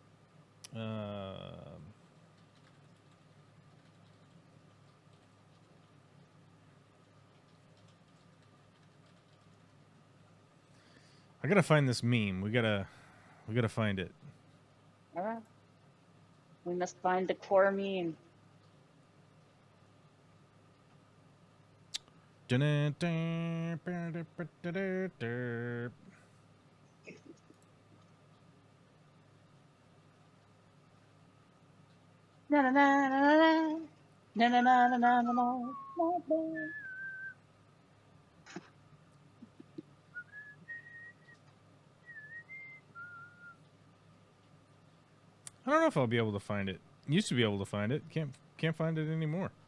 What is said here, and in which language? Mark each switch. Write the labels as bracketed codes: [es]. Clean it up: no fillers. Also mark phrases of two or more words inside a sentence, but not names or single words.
[en] I gotta find this meme. We gotta find it. All right. We must find the core meme. Na na na na na na na na na na na na. I don't know if I'll be able to find it. Used to be able to find it. Can't find it anymore.